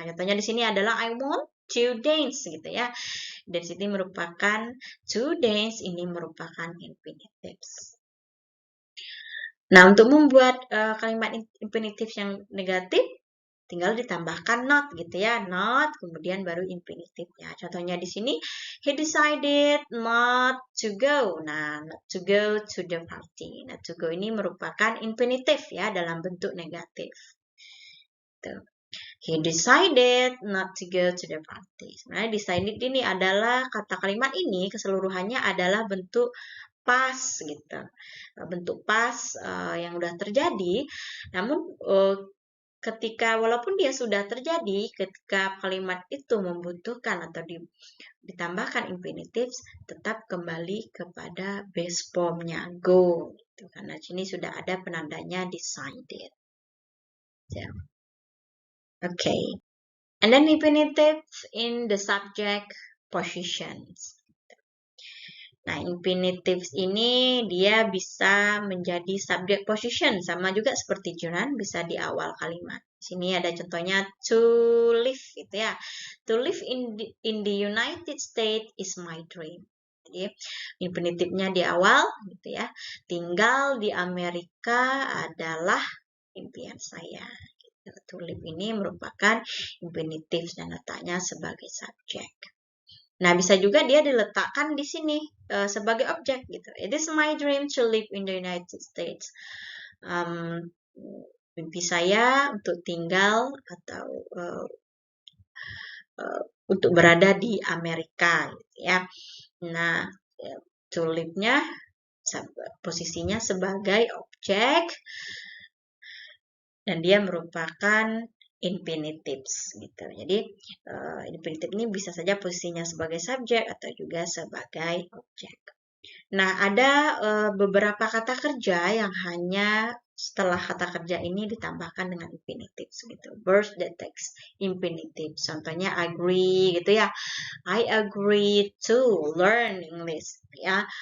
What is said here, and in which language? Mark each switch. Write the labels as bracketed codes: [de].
[id] Contohnya di sini adalah [en] I want to dance [id] gitu ya. Dance ini merupakan to dance, ini merupakan infinitives. Nah, untuk membuat kalimat infinitive yang negatif, tinggal ditambahkan not gitu ya. Not, kemudian baru infinitifnya. Contohnya di sini, [en] he decided not to go. Nah, not to go to the party. [id] Not to go ini merupakan infinitif ya, dalam bentuk negatif. Tuh. [en] He decided not to go to the party. [id] Sebenarnya decided ini adalah, kata kalimat ini keseluruhannya adalah bentuk past gitu. Bentuk past yang sudah terjadi, namun ketika walaupun dia sudah terjadi, ketika kalimat itu membutuhkan atau ditambahkan infinitives, tetap kembali kepada base formnya go gitu. Karena sini sudah ada penandanya decided. [en] So, okay. And then infinitive in the subject positions. [id] Nah, infinitives ini dia bisa menjadi subject position, sama juga seperti gerund, bisa di awal kalimat. Sini ada contohnya to live gitu ya. [en] To live in the United States is my dream. [id] Jadi, infinitifnya di awal gitu ya. Tinggal di Amerika adalah impian saya. Gitu. To live ini merupakan infinitif dan letaknya sebagai subjek. Nah, bisa juga dia diletakkan di sini sebagai objek gitu. [en] It is my dream to live in the United States. [id] Mimpi saya untuk tinggal atau untuk berada di Amerika gitu ya. Nah, to live-nya posisinya sebagai objek dan dia merupakan infinitives gitu. Jadi infinitive ini bisa saja posisinya sebagai subjek atau juga sebagai objek. Nah, ada beberapa kata kerja yang hanya setelah kata kerja ini ditambahkan dengan infinitives gitu. [en] Verbs that takes infinitive. [id] Contohnya agree gitu ya. [en] I agree to learn English ya.